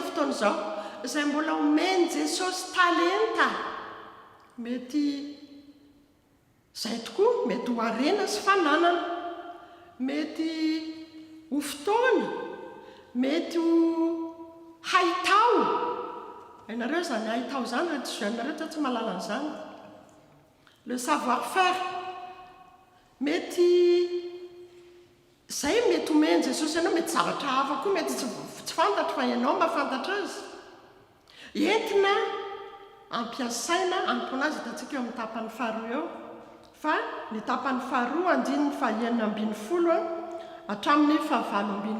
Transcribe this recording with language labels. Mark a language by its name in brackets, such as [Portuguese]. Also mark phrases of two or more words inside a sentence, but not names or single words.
[Malagasy] fotoana izao izay mbola omeny jesosy talenta mety izay tokoa mety ho arena sy fananana mety ho fotoana mety ho haitao ianareo zany haitao zany ianareo tsy mahalala an'izany le [French] savoir faire [Malagasy] mety izay mety homeny jesosy ianao mety zavatra hafa koa mety tsy fantatra fa ianao mahafantatra azy entina ampiasaina ampona azy hitantsika eo amin'ny tapany faharoa eo fa ny tapany faharoa andininy fahaenina ambin'ny folo hatramin'ny fahavalo ambin'ny